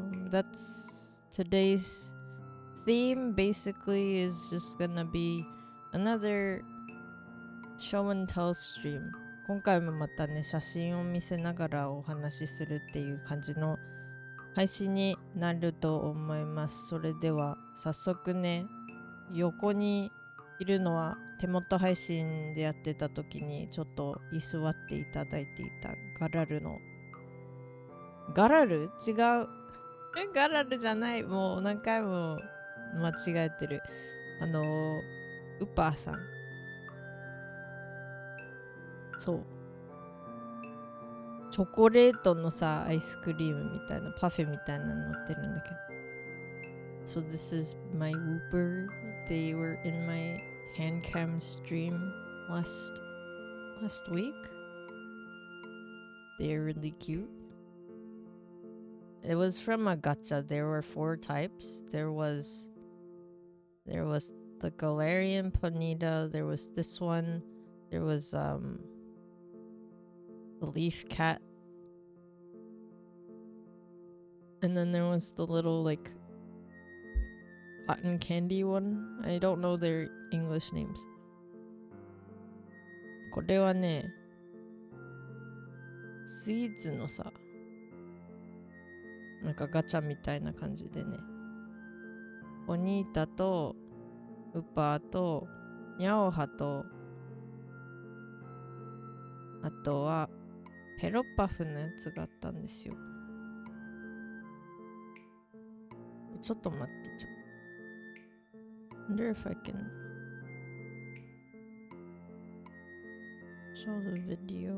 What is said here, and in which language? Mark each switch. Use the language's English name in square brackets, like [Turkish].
[English] That's today's theme basically is just gonna be another show and tell stream. [Japanese] 今回もまたね、写真を見せながらお話しするっていう感じの配信になると思います。それでは早速ね、横にいるのは手元配信でやってた時にちょっと居座っていただいていたガラル違うガラルじゃない。もう何回も間違えてる。ウパーさん。そう。チョコレートのさ、アイスクリームみたいな、パフェみたいなの乗ってるんだけど。 [English] So this is my Whooper. They were in my handcam stream last week. They're really cute. It was from a gacha. There were 4 types. There was the Galarian Ponita. There was this one. There was the leaf cat. And then there was the little like cotton candy one. I don't know their English names. [Japanese] これはね、スイーツのさ、なんかガチャみたいな感じでね、ポニータとウパーとニャオハと、あとはペロパフのやつがあったんですよ。ちょっと待って、 [English] wonder if I can show the video.